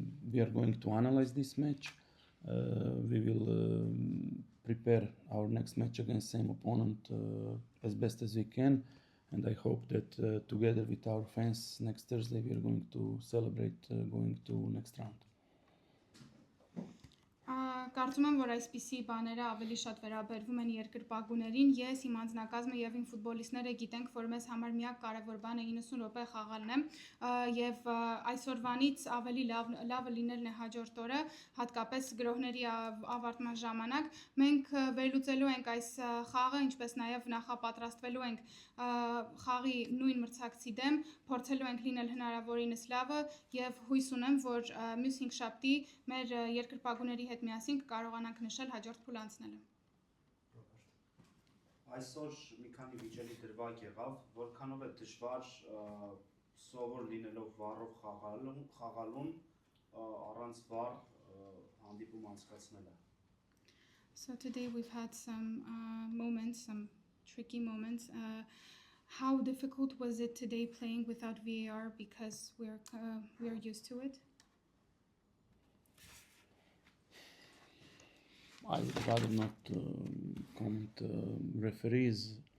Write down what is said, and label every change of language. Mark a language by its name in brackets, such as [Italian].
[English] We are going to analyze this match. We will prepare our next match against same opponent as best as we can. And I hope that together with our fans next Thursday we are going to celebrate going to next round. [Armenian] Կարծում եմ, որ այսպիսի բաները ավելի շատ վերաբերվում են երկրպագուներին։ Ես, իմ անձնակազմը եւ իմ ֆուտբոլիստները գիտենք, որ մեզ համար միակ կարևոր բանը 90 րոպե խաղալն է, եւ այսօրվանից ավելի լավը լինելն է հաջորդ օրը, հատկապես գրոհների ավարտման ժամանակ։ Մենք վերլուծելու ենք այս խաղը, ինչպես նաեւ նախապատրաստվելու ենք խաղի նույն մրցակցի դեմ, փորձելու ենք լինել հնարավորինս լավը եւ հույս ունեմ, որ մյուս 5 շաբթի մեր երկրպագուների հետ միասին կարողանանք նշել հաջորդ փուլ անցնելը։ Այսօր մի քանի վիճելի դրվագ եղավ, որքանով է դժվար սովոր լինելով վառով խաղալուն առանց վառ հանդիպում անցկացնելը։ [English] So today we've had some moments, some tricky moments. How difficult was it today playing without VAR because we are used to it? I would rather not comment referees.